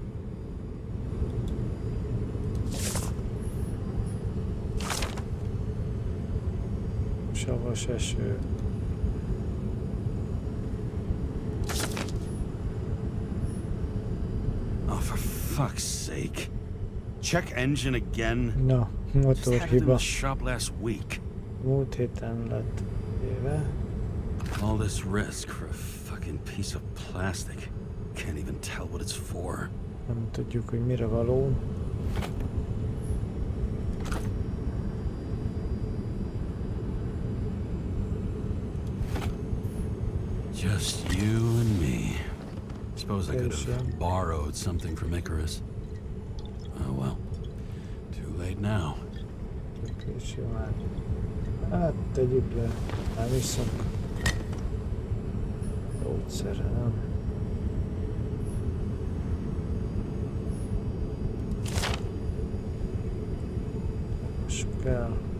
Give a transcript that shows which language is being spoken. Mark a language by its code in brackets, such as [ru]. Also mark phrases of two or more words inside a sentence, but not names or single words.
[hu] Savas eső. [en] Oh, for fuck's sake. Check engine again. [hu] Na, [en] Just had it in [hu] motorhiba. [en] the shop last week. [hu] Múlt héten lett éve. [en] All this risk for a fucking piece of plastic. Can't even tell what it's for. [hu] Nem tudjuk, hogy mire való. [en] Just you and me. Suppose I could Yes, have yeah. borrowed something from Icarus. Oh well. Too late now. [hu] Késő már. Hát tegyük le. Nem iszok. Gyógyszerre, nem? Most kell.